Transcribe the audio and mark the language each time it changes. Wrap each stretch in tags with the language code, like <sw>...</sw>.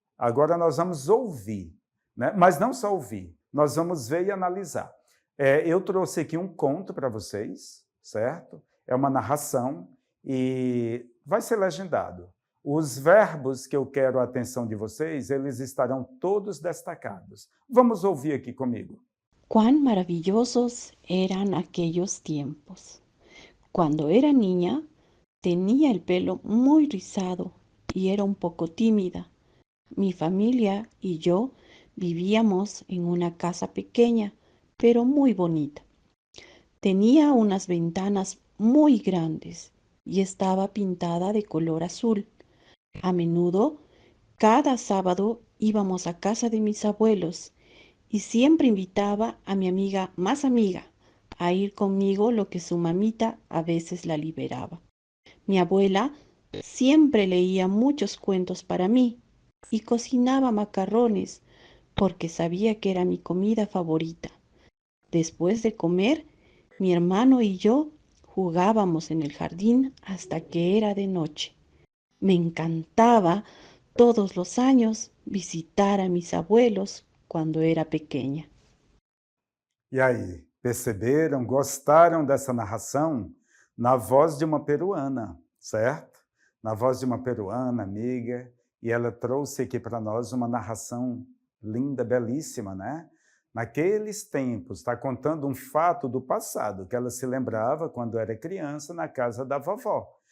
<pt>Agora nós vamos ouvir, né? Mas não só ouvir, nós vamos ver e analisar. Eu trouxe aqui um conto para vocês, certo? É uma narração e vai ser legendado. Os verbos que eu quero a atenção de vocês, eles estarão todos destacados. Vamos ouvir aqui comigo.</pt> <es>Cuán maravillosos eran aquellos tiempos. Cuando era niña, tenía el pelo muy rizado y era un poco tímida. Mi familia y yo vivíamos en una casa pequeña, pero muy bonita. Tenía unas ventanas muy grandes y estaba pintada de color azul. A menudo, cada sábado íbamos a casa de mis abuelos y siempre invitaba a mi amiga más amiga a ir conmigo, lo que su mamita a veces la liberaba. Mi abuela siempre leía muchos cuentos para mí y cocinaba macarrones porque sabía que era mi comida favorita. Después de comer, mi hermano y yo jugábamos en el jardín hasta que era de noche. Me encantaba todos los años visitar a mis abuelos cuando era pequeña.</es> <pt>E aí, perceberam, gostaram dessa narração? Na voz de uma peruana, certo? Na voz de uma peruana, amiga, e ela trouxe aqui para nós uma narração linda, belíssima, né? Naqueles tempos, está contando um fato do passado, que ela se lembrava quando era criança na casa da vovó.</pt>